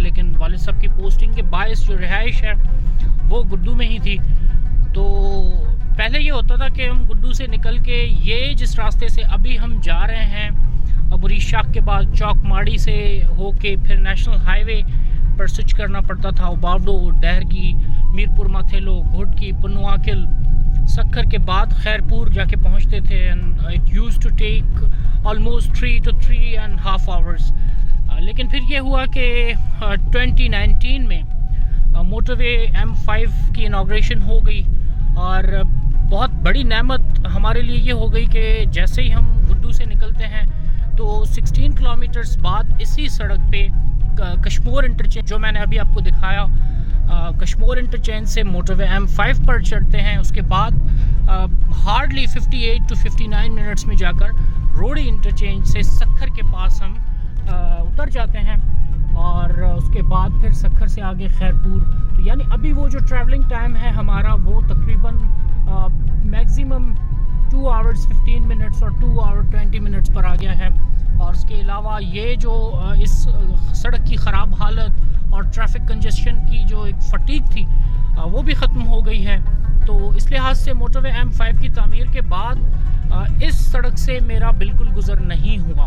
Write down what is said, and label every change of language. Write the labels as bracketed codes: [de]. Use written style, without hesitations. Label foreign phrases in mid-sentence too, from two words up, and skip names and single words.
[ur] لیکن والد صاحب کی پوسٹنگ کے باعث جو رہائش ہے وہ گڈو میں ہی تھی. تو پہلے یہ ہوتا تھا کہ ہم گڈو سے نکل کے یہ جس راستے سے ابھی ہم جا رہے ہیں، بُری شاخ کے بعد چوک ماڑی سے ہوکے پھر [en] national highway [ur] پر سوئچ کرنا پڑتا تھا. اوباوڑو، ڈہرکی، میرپور، ماتھیلو، گھوٹکی، پنوعاقل, سکھر کے بعد خیرپور جاکے پہنچتے تھے. [en] and it used to take almost 3 to 3.5 hours। [ur] لیکن پھر یہ ہوا کہ 2019 میں موٹروے M5 کی انوگریشن ہو گئی، اور بہت بڑی نعمت ہمارے لیے یہ ہو گئی کہ جیسے ہی ہم گڈو سے نکلتے ہیں تو 16 کلومیٹرز بعد اسی سڑک پہ کشمور انٹرچینج، جو میں نے ابھی آپ کو دکھایا، کشمور انٹرچینج سے موٹروے M5 پر چڑھتے ہیں. اس کے بعد ہارڈلی [en] 58 to 59 minutes [ur] میں جاکر روہڑی انٹرچینج سے سکھر کے پاس ہم اتر جاتے ہیں، اور اس کے بعد پھر سکھر سے آگے خیرپور. تو یعنی ابھی وہ جو [en] travelling time [ur] ہے ہمارا، وہ تقریباً [en] maximum 2 hours 15 minutes [ur] और [en] 2 hour 20 minutes [ur] پر آ گیا ہے. اور اس کے علاوہ یہ جو اس سڑک کی خراب حالت اور [en] traffic congestion [ur] کی جو ایک فٹیگ تھی وہ بھی ختم ہو گئی ہے. تو اس لحاظ سے موٹروے M5 کی تعمیر کے بعد اس سڑک سے میرا بالکل گزر نہیں ہوا.